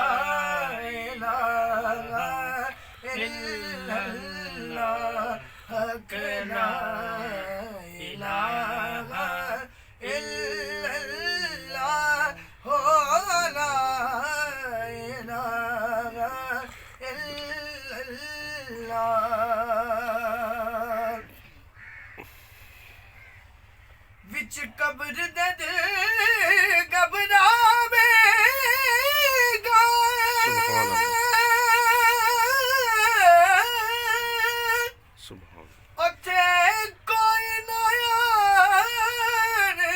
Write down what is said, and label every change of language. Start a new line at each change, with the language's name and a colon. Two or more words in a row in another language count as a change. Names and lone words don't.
Arabic: إله إلا الله حق لا إله إلا الله هو لا إله
Punjabi: إلا اللہ وچ قبر دے دل گھبراوے گا اوتھے کوئی نا یار